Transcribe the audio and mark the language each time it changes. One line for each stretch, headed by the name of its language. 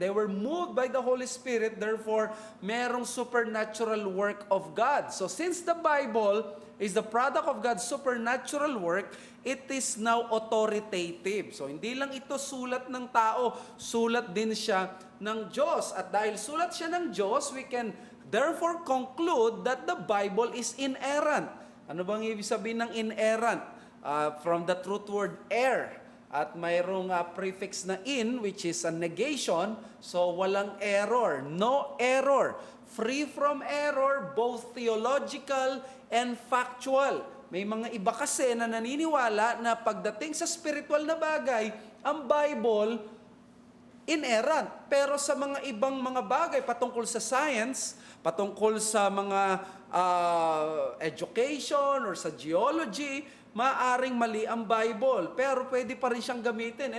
English: They were moved by the Holy Spirit, therefore,
Filipino: merong
English: supernatural work of God. So since the Bible is the product of God's supernatural work, it is now authoritative.
Filipino: So hindi lang ito sulat ng tao, sulat din siya ng Diyos. At dahil sulat siya ng Diyos,
English: we can therefore conclude that the Bible is inerrant.
Filipino: Ano bang ibig sabihin ng
English: inerrant? From the root word er.
Filipino: At mayroong
English: prefix na in, which is a negation, so
Filipino: walang
English: error, no error. Free from error, both theological and factual.
Filipino: May mga iba kasi na naniniwala na pagdating sa spiritual na bagay, ang Bible, inerrant. Pero sa mga ibang mga bagay, patungkol sa science, patungkol sa mga education or sa geology, maaring mali ang Bible, pero pwede pa rin siyang gamitin.